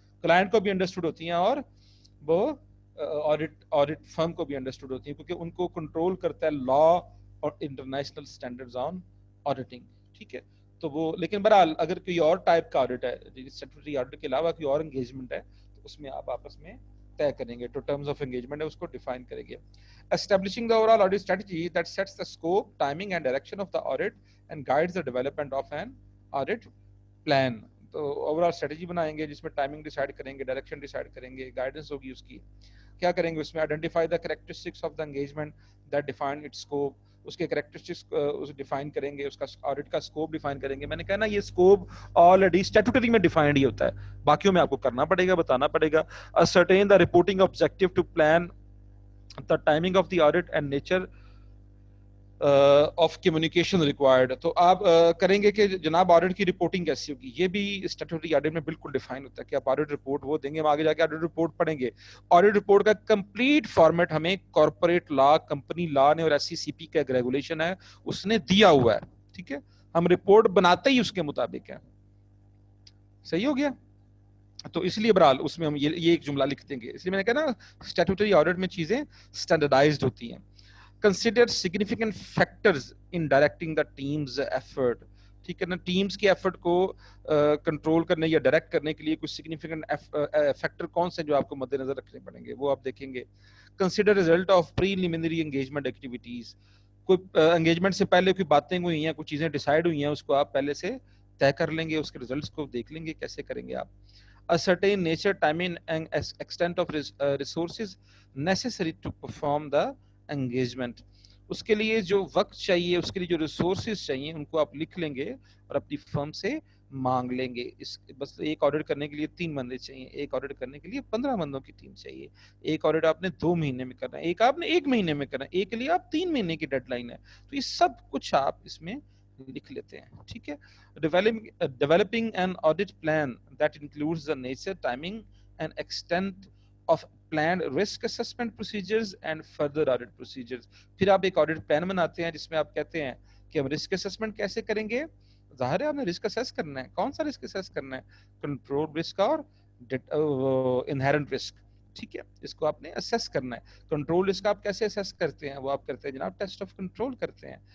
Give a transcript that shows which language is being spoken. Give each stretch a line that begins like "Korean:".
Urdu: Client کو بھی understood ہوتی ہیں اور وہ آڈٹ فرم کو بھی انڈرسٹوڈ ہوتی ہیں, کیونکہ ان کو کنٹرول کرتا ہے لا اور انٹرنیشنل اسٹینڈرڈز آن آڈیٹنگ. ٹھیک ہے, تو وہ لیکن بہرحال اگر کوئی اور ٹائپ کا آڈٹ ہے, اسٹیٹوٹری آڈٹ کے علاوہ کوئی اور انگیجمنٹ ہے, تو اس میں آپ آپس میں طے کریں گے. تو ٹرمز آف انگیجمنٹ ہے اس کو ڈیفائن کریں گے.
English: Establishing the overall audit strategy that sets the scope, timing and direction of the audit and guides the development of an audit plan.
Urdu: تو overall strategy بنائیں گے جس میں ٹائمنگ ڈیسائیڈ کریں گے, ڈائریکشن ڈیسائیڈ کریں گے, گائیڈنس ہوگی اس کی. کیا کریں گے اس میں؟
English: Identify the characteristics of the engagement that define its scope.
Urdu: اس کے کریکٹرسٹکس ڈیفائن کریں گے, اس کا آڈٹ کا اسکوپ ڈیفائن کریں گے. میں نے کہا نا یہ اسکوپ آلریڈی اسٹیٹوٹری میں ڈیفائنڈ ہی ہوتا ہے, باقیوں میں آپ کو کرنا پڑے گا, بتانا پڑے گا.
English: ascertain the reporting objective to plan the timing of the audit and nature
Urdu: of communication required. تو آپ کریں گے کہ جناب آڈٹ کی رپورٹنگ کیسی ہوگی. یہ بھی اسٹیٹوٹری آڈٹ میں بالکل ڈیفائن ہوتا ہے کہ آپ آڈٹ رپورٹ وہ دیں گے, ہم آگے جا کے آڈٹ رپورٹ پڑھیں گے. آڈٹ رپورٹ کا کمپلیٹ فارمیٹ ہمیں کارپوریٹ لا, کمپنی لا نے اور ایس سی سی پی کا ایک ریگولیشن ہے اس نے دیا ہوا ہے. ٹھیک ہے, ہم رپورٹ بناتے ہی اس کے مطابق ہیں. صحیح ہو گیا؟ تو اس لیے برحال اس میں ہم یہ ایک جملہ لکھ دیں گے. اس لیے میں نے کہا نا اسٹیٹوٹری آڈٹ میں چیزیں اسٹینڈرڈائزڈ ہوتی ہیں.
English: Consider significant factors in directing the team's effort.
Urdu: ٹھیک ہے نا, ٹیمز کے ایفرٹ کو کنٹرول کرنے یا ڈائریکٹ کرنے کے لیے کچھ سگنیفیکنٹ فیکٹر کون سے جو آپ کو مد نظر رکھنے پڑیں گے, وہ آپ دیکھیں گے.
English: Consider result of preliminary engagement activities.
Urdu: کوئی انگیجمنٹ سے پہلے کوئی باتیں ہوئی ہیں, کچھ چیزیں ڈیسائیڈ ہوئی ہیں, اس کو آپ پہلے سے طے کر لیں گے, اس کے ریزلٹس کو دیکھ لیں گے کیسے کریں گے آپ.
English: ascertain nature, timing and extent of resources necessary to perform the engagement.
Urdu: اس کے لیے جو وقت چاہیے, اس کے لیے جو ریسورسز چاہیے, ان کو آپ لکھ لیں گے اور اپنی فرم سے مانگ لیں گے. بس ایک آڈٹ کرنے کے لیے 3 بندے چاہیے, ایک آڈٹ کرنے کے لیے 15 بندوں کی ٹیم چاہیے, ایک آڈٹ آپ نے 2 مہینے میں کرنا ہے, ایک آپ نے 1 مہینے میں کرنا ہے, ایک کے لیے آپ 3 مہینے کی ڈیڈ لائن ہے. تو یہ سب کچھ آپ اس میں لکھ لیتے ہیں. ٹھیک ہے,
English: developing an audit plan that includes the nature, timing and extent of planned risk assessment procedures and further audit procedures.
Urdu: پھر آپ ایک آڈٹ پلان بناتے ہیں جس میں آپ کہتے ہیں کہ ہم رسک اسسمنٹ کیسے کریں گے. ظاہر ہے آپ نے رسک اسیس کرنا ہے. کون سا رسک اسیس کرنا ہے؟ کنٹرول رسک اور انہیرنٹ رسک. ٹھیک ہے, اس کو آپ نے اسیس کرنا ہے. کنٹرول رسک آپ کیسے اسیس کرتے ہیں؟ وہ آپ کرتے ہیں جناب ٹیسٹ آف کنٹرول کرتے ہیں.